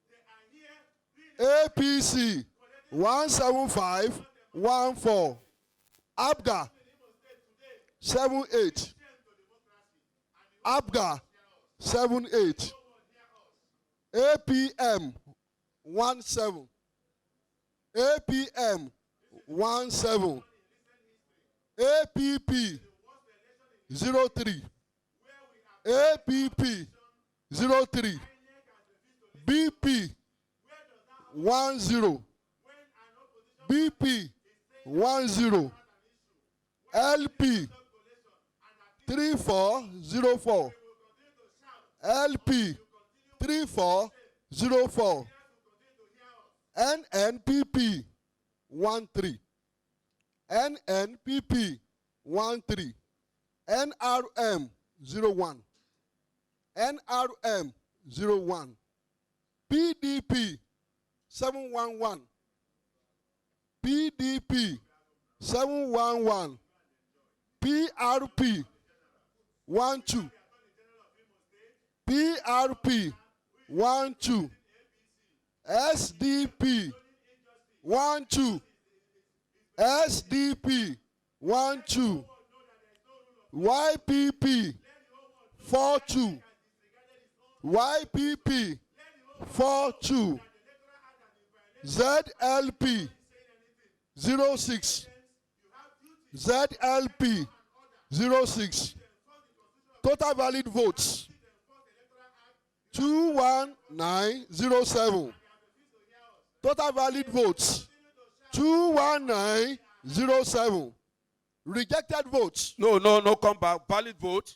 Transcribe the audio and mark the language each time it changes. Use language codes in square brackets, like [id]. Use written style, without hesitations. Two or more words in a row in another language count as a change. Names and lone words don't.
[en] APC 17514. ABGA 78. ABGA 78. APM 17. APM 17. APP 03. APP 03. BP 10. BP 10. LP 3404. LP 3404. NNPP 13. NNPP 13. NRM 01. NRM 01. PDP 711. PDP 711. PRP 12. PRP 12. SDP 12. SDP 12. YPP 42. YPP 42. ZLP 06. ZLP 06. Total valid votes 21907. Total valid votes 21907. Rejected votes. No, come back. Valid vote.